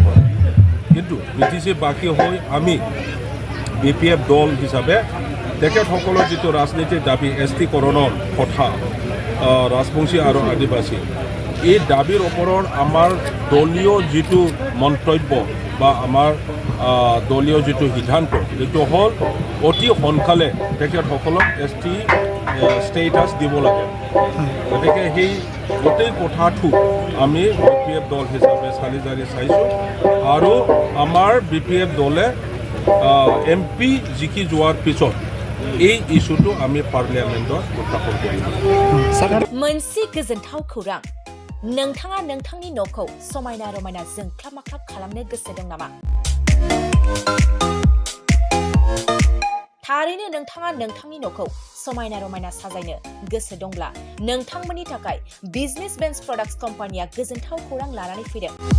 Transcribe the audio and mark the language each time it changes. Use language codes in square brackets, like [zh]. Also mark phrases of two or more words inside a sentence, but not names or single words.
[as] কিন্তু বিটিচি বাকী হৈ আমি BPF দল হিচাপে তেখেতসকলৰ যিটো ৰাজনৈতিক দাবী এছটি কৰণৰ কথা, ৰাজবংশী আৰু আদিবাসী, এই দাবীৰ ওপৰত আমাৰ দলীয় যিটো মন্তব্য বা আমাৰ দলীয় যিটো সিদ্ধান্ত, এইটো হ'ল অতি সোনকালে তেখেতসকলক এছটি ষ্টেটাছ দিব লাগে। গতিকে সেই গোটেই কথাটো আমি BPF দল হিচাপে চালি জাৰি চাইছোঁ আৰু আমাৰ BPF দলে MP জিকি যোৱাৰ পিছত এই ইস্যুটো আমি পাৰ্লিয়ামেণ্টত উত্থাপন কৰিম। [brx] मोनसे गोजोनथाव खौरां, नोंथाङा नोंथांनि न'खौ समायना रमायना जोंख्लाब माख्लाब खालामनो गोसो दं नामा? थारैनो नोंथाङा नोंथांनि न'खौ समायना रमायना साजायनो गोसो दंब्ला नोंथांमोननि थाखाय बिजनेस बेन्स प्रडाक्ट्स कम्पानिया गोजोनथाव खौरां लानानै फैदों।